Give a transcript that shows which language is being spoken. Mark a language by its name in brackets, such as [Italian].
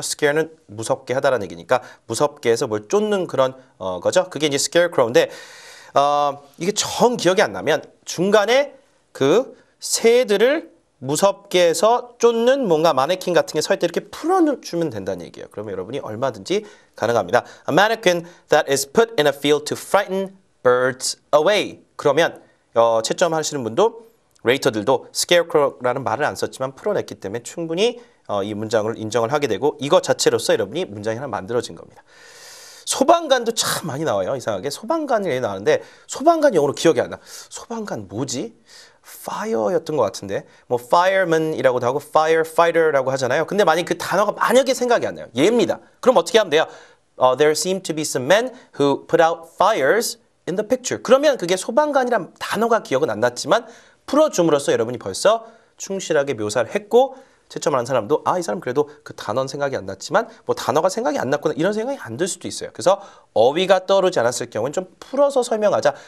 [Korean] scare는 무섭게 하다라는 얘기니까 무섭게 해서 뭘 쫓는 그런 거죠. 그게 이제 scarecrow인데 이게 정 기억이 안 나면 중간에 그 새들을 무섭게 해서 쫓는 뭔가 마네킹 같은 게 서 있을 때 이렇게 풀어주면 된다는 얘기예요. 그러면 여러분이 얼마든지 가능합니다. [English] A mannequin that is put in a field to frighten birds away. [Korean] 그러면 채점하시는 분도 레이터들도 scarecrow라는 말을 안 썼지만 풀어냈기 때문에 충분히 이 문장을 인정을 하게 되고 이것 자체로서 여러분이 문장이 하나 만들어진 겁니다. 소방관도 참 많이 나와요. 이상하게 소방관이 나오는데 소방관 영어로 기억이 안 나. 소방관 뭐지? fire였던 것 같은데 뭐 fireman이라고도 하고 firefighter라고 하잖아요. 근데 만약 그 단어가 만약에 생각이 안 나요. 얘입니다. 그럼 어떻게 하면 돼요? [English] There seem to be some men who put out fires in the picture. [Korean] 그러면 그게 소방관이란 단어가 기억은 안 났지만 풀어줌으로써 여러분이 벌써 충실하게 묘사를 했고 채점을 한 사람도 이 사람 그래도 그 단어는 생각이 안 났지만 뭐 단어가 생각이 안 났구나 이런 생각이 안 들 수도 있어요. 그래서 어휘가 떠오르지 않았을 경우는 좀 풀어서 설명하자.